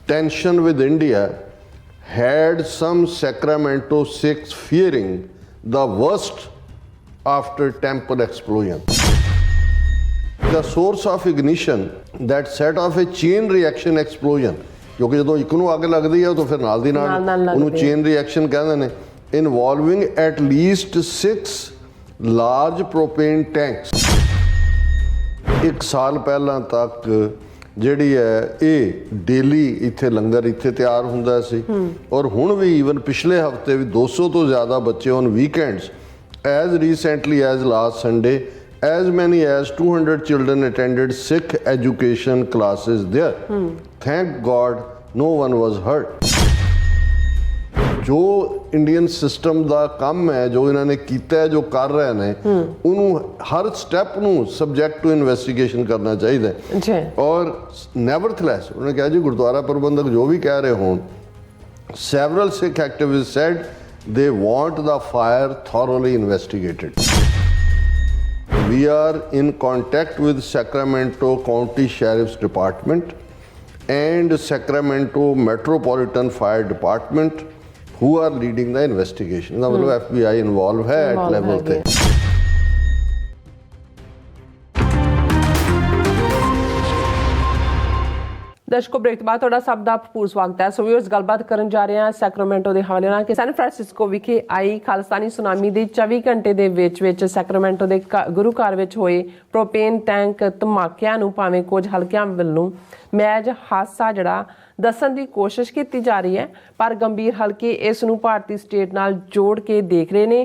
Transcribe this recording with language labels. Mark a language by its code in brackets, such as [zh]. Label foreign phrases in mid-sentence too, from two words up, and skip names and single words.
[en] tension with India had some Sacramento Sikhs fearing the worst after temple explosion. The source of ignition that set off a chain reaction explosion, [pa] ਕਿਉਂਕਿ ਜਦੋਂ ਇੱਕ ਨੂੰ ਅੱਗ ਲੱਗਦੀ ਹੈ ਤਾਂ ਫਿਰ ਨਾਲ ਦੀ ਨਾਲ ਉਹਨੂੰ [en] chain reaction [pa] ਕਹਿੰਦੇ ਨੇ, [en] involving at least 6 large propane tanks. [pa] 1 ਸਾਲ ਪਹਿਲਾਂ ਤੱਕ ਜਿਹੜੀ ਹੈ ਇਹ ਡੇਲੀ ਇੱਥੇ ਲੰਗਰ ਇੱਥੇ ਤਿਆਰ ਹੁੰਦਾ ਸੀ, ਔਰ ਹੁਣ ਵੀ ਈਵਨ ਪਿਛਲੇ ਹਫਤੇ ਵੀ 200 ਤੋਂ ਜ਼ਿਆਦਾ ਬੱਚੇ [en] on weekends, as recently as last Sunday as many as 200 children attended Sikh education classes there. Thank God no one was hurt. [pa] ਜੋ [en] Indian system [pa] ਦਾ ਕੰਮ ਹੈ, ਜੋ ਇਹਨਾਂ ਨੇ ਕੀਤਾ ਹੈ, ਜੋ ਕਰ ਰਹੇ ਨੇ, ਉਹਨੂੰ ਹਰ ਸਟੈਪ ਨੂੰ [en] subject to investigation [pa] ਕਰਨਾ ਚਾਹੀਦਾ ਹੈ। ਔਰ ਨੈਵਰਥਲੈਸ ਉਹਨੇ ਕਿਹਾ ਜੀ ਗੁਰਦੁਆਰਾ ਪ੍ਰਬੰਧਕ ਜੋ ਵੀ ਕਹਿ ਰਹੇ ਹੋਣ, [en] several Sikh activists said they want the fire thoroughly investigated. We are in contact with Sacramento County Sheriff's Department and Sacramento Metropolitan Fire Department who are leading the investigation. [hi] इसका मतलब FBI involved है [en] at level [hi] पे। [pa] ਦਰਸ਼ਕੋ, ਬ੍ਰੇਕ ਤੋਂ ਬਾਅਦ ਤੁਹਾਡਾ ਸਭ ਦਾ ਭਰਪੂਰ ਸਵਾਗਤ ਹੈ। [en] so viewers, [pa] ਗੱਲਬਾਤ ਕਰਨ ਜਾ ਰਹੇ ਹਾਂ ਸੈਕਰਾਮੈਂਟੋ ਦੇ ਹਵਾਲੇ ਨਾਲ ਕਿ ਸੈਨ ਫਰਾਂਸਿਸਕੋ ਵਿਖੇ ਆਈ ਖਾਲਿਸਤਾਨੀ ਸੁਨਾਮੀ ਦੇ 24 ਘੰਟੇ ਦੇ ਵਿੱਚ ਸੈਕਰਾਮੈਂਟੋ ਦੇ ਗੁਰੂ ਘਰ ਵਿੱਚ ਹੋਏ [en] propane tank [pa] ਧਮਾਕਿਆਂ ਨੂੰ ਭਾਵੇਂ ਕੁਝ ਹਲਕਿਆਂ ਵੱਲੋਂ ਮੈਜ ਹਾਦਸਾ ਜਿਹੜਾ ਦੱਸਣ ਦੀ ਕੋਸ਼ਿਸ਼ ਕੀਤੀ ਜਾ ਰਹੀ ਹੈ, ਪਰ ਗੰਭੀਰ ਹਲਕੇ ਇਸ ਨੂੰ ਭਾਰਤੀ ਸਟੇਟ ਨਾਲ ਜੋੜ ਕੇ ਦੇਖ ਰਹੇ ਨੇ।